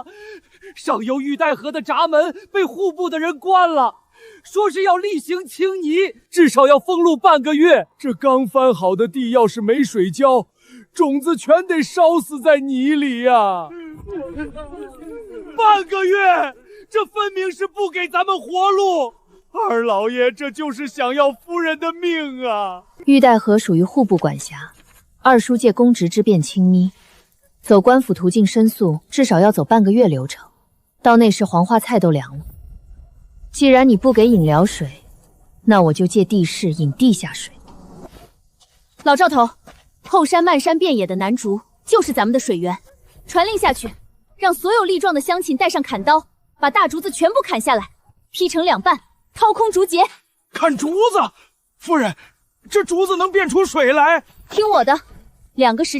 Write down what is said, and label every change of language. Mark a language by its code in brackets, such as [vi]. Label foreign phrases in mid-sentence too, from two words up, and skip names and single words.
[zh] 上游玉带河的闸门被户部的人關了，說是要厲行清泥，至少要封路半個月。這剛翻好的地，要是沒水澆，種子全得燒死在泥裡呀！半個月，這分明是不給咱們活路。二老爺這就是想要夫人的命啊！玉帶河屬於戶部管轄。二叔借公職之便清妮，走官府途徑申訴，至少要走半個月流程。到那時黃花菜都涼了。既然你不給引療水，那我就借地勢引地下水。老趙頭，後山漫山遍野的南竹就是咱們的水源，傳令下去，讓所有力壯的鄉親帶上砍刀，把大竹子全部砍下来，劈成2半，掏空竹節。砍竹子？夫人，這竹子能变出水來？